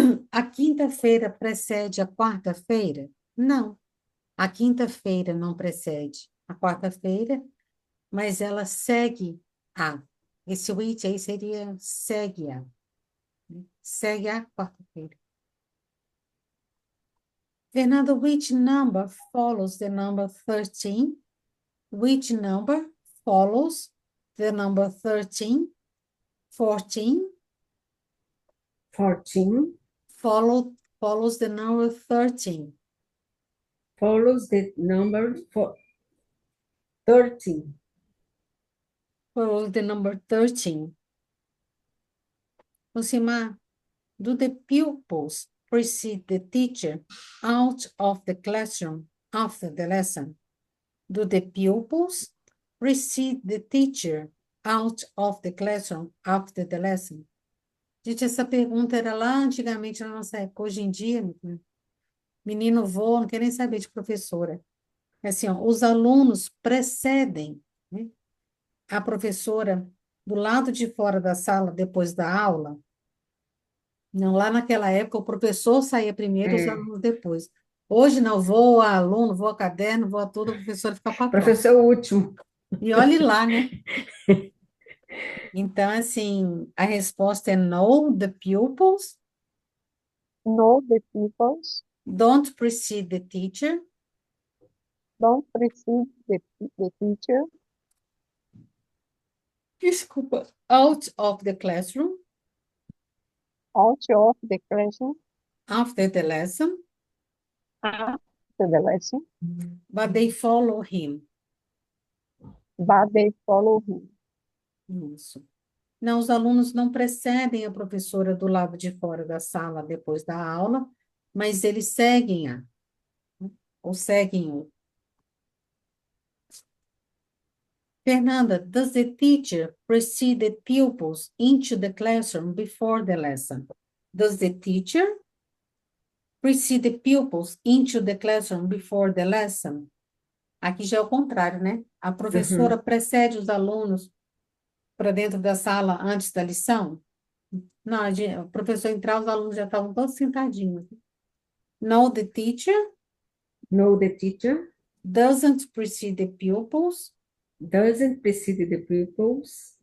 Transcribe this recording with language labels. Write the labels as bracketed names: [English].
[Portuguese] A quinta-feira precede a quarta-feira? Não, a quinta-feira não precede a quarta-feira, mas ela segue a. Esse which aí seria segue a. Segue a quarta-feira. [English] Fernanda, which number follows the number 13? Which number follows the number 13? 14 14 follows the number 13. follows the number 13. Follows the number 13. Lucimar, do the pupils precede the teacher out of the classroom after the lesson? Do the pupils precede the teacher out of the classroom after the lesson? [Portuguese] Gente, essa pergunta era lá antigamente na nossa época. Hoje em dia, menino voa, não quer nem saber de professora. É assim, ó, os alunos precedem, né, a professora do lado de fora da sala depois da aula. Não, lá naquela época o professor saía primeiro e os É. alunos depois. Hoje não, voa aluno, voa caderno, voa tudo, o professor fica para trás. Professor último. E olhe lá, né? Então, assim, a resposta é [English] no, the pupils No, the pupils don't precede the teacher. don't precede the teacher [Portuguese] Desculpa. [English] Out of the classroom out of the classroom after the lesson, after the lesson, but they follow him. but they follow him. [Portuguese] Isso. Não, os alunos não precedem a professora do lado de fora da sala depois da aula, mas eles seguem-a, ou seguem-o. [English] Fernanda, does the teacher precede the pupils into the classroom before the lesson? Does the teacher precede the pupils into the classroom before the lesson? [Portuguese] Aqui já é o contrário, né? A professora precede os alunos para dentro da sala antes da lição? Não, o professor entrar, os alunos já estavam todos sentadinhos. [English] No, the teacher No, the teacher doesn't precede the pupils doesn't precede the pupils